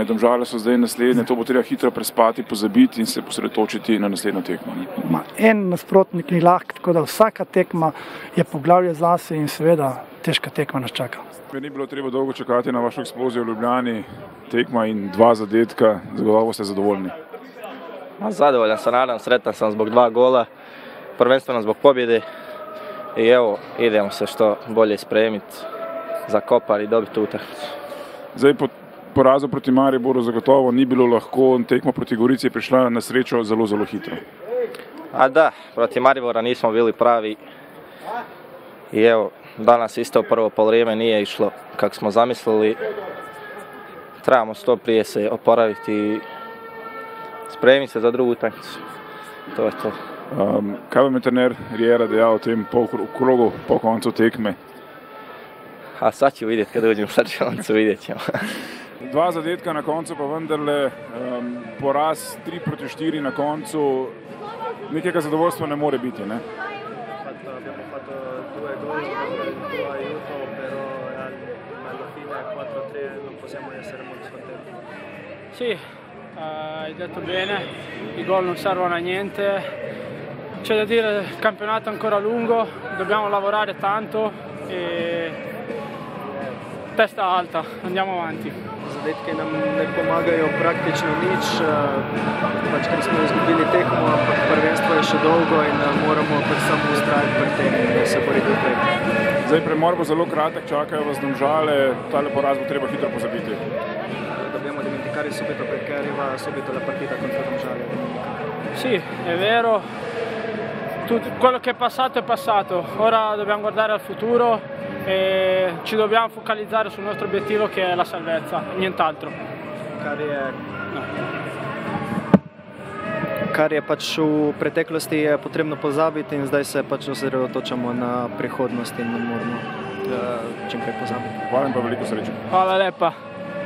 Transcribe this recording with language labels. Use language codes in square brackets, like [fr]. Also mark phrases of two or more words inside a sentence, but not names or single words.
[sl] Domžale so zdaj naslednje, to bo treba hitro prespati, pozabiti in se posredotočiti na naslednjo tekmo. En nasprotnik ni lahk, tako da vsaka tekma je poglavje zase in seveda težka tekma nas čaka. Ni bilo treba dolgo čakati na vašo eksplozijo v Ljubljani, tekma in 2 zadetka, zagotovo ste zadovoljni. [hr] Zadovoljan sam, nadam, sretan sam zbog 2 gola, prvenstveno zbog pobjede, i evo, idemo se što bolje spremiti za Kopar i dobiti utakmicu. [sl] Zdaj po porazu proti Mariboru zagotovo ni bilo lahko, tekma proti Gorici je prišla na srečo zelo hitro. [hr] A da, proti Maribora nismo bili pravi i evo, danas isto prvo polovrijeme nije išlo kako smo zamislili. Trebamo što prije se oporaviti i spremiti se za drugu utakmicu. To je to. [sl] Kaj vam je trener Riera dejal v tem krogu po koncu tekme? [hr] A sad ću vidjeti kad uđem u slačionicu, vidjet ćemo. [sl] 2 zadetka na koncu, pa vendarle poraz 3-4 na koncu. Nekega zadovoljstva ne more biti, ne? [it] Abbiamo fatto 2 gol con 2 aiuto, però alla fine 4-3 non possiamo essere molto contenti. Sì, hai detto bene, i gol non servono a niente. C'è da dire, il campionato è ancora lungo, dobbiamo lavorare tanto e testa alta, andiamo avanti. [sl] Zadetki nam ne pomagajo praktično nič, pač ker smo izgubili tekmo, ampak prvenstvo je še dolgo in moramo pač samo ustrajati pri tem in se boriti naprej. Zdaj premor bo zelo kratek, čakajo vas Domžale, tale poraz bo treba hitro pozabiti. [it] Dobbiamo dimenticare subito perché arriva subito la partita contro Domžale. Sì, è vero, quello che è passato, ora dobbiamo guardare al futuro e ci dobbiamo focalizzare sul nostro obiettivo che è la salvezza, nient'altro. [sl] Kar je pač v preteklosti je potrebno pozabiti in zdaj se pač osredotočamo na prihodnost in ne moramo čim prej pozabiti. Hvala in pa veliko sreče. Hvala lepa.